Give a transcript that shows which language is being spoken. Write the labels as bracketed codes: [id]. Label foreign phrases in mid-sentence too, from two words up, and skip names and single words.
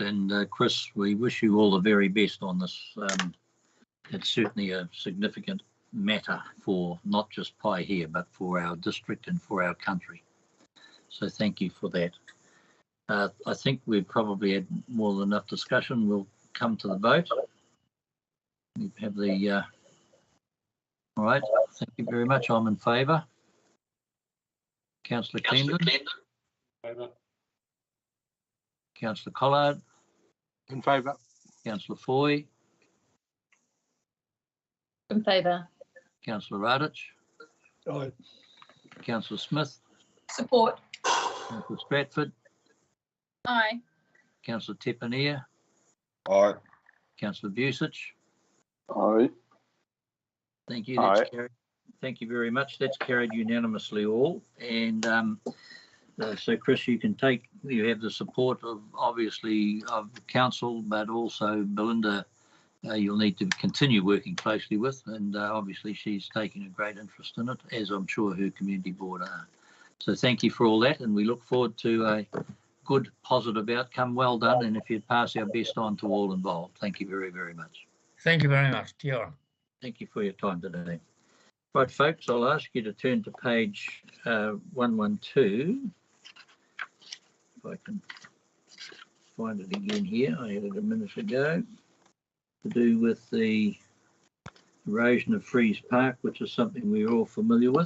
[en] And Chris, we wish you all the very best on this. It's certainly a significant matter for not just Paihia, but for our district and for our country. So thank you for that. I think we've probably had more than enough discussion. We'll come to the vote. We have the, all right, thank you very much. I'm in favour. Councillor Cleandon. Favour. Councillor Collard. In favour. Councillor Foy. In favour. Councillor Radich. Aye. Councillor Smith. Support. Councillor Stratford. Aye. Councillor Tepania. Aye. Councillor Busich. Aye. Thank you. That's carried. Thank you very much. That's carried unanimously all. And so, Chris, you have the support of, obviously, of the council, but also Belinda, you'll need to continue working closely with. And obviously, she's taking a great interest in it, as I'm sure her community board are. So thank you for all that. And we look forward to a good, positive outcome. Well done. And if you'd pass our best on to all involved. Thank you very, very much. Thank you very much. [mi] Kia ora. [en] Thank you for your time today. Right, folks, I'll ask you to turn to page 112. If I can find it again here. I had it a minute ago. To do with the erosion of Freeze Park, which is something we're all familiar with.